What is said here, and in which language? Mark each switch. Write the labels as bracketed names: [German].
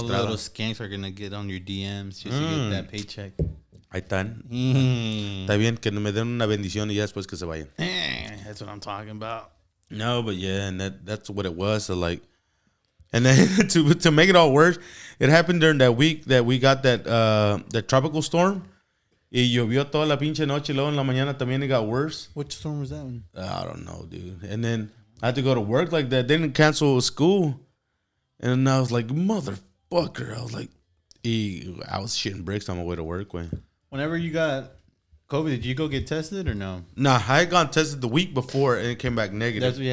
[English] All the little skanks are going to get on your DMs just to get that paycheck. [Spanish] Ahí están. Está bien que me den una bendición y ya después que se vayan. [English] That's what I'm talking about. No, but yeah, and that's what it was. So like, and then to make it all worse, it happened during that week that we got that tropical storm. [Spanish] Y llovió toda la pinche noche. Luego en la mañana también [English] it got worse. Which storm was that one? I don't know, dude. And then I had to go to work like that. They didn't cancel school. And I was like, motherfucker. I was like, I was shitting bricks on my way to work. Whenever you got COVID, did you go get tested or no? Nah, I had gone tested the week before and it came back negative.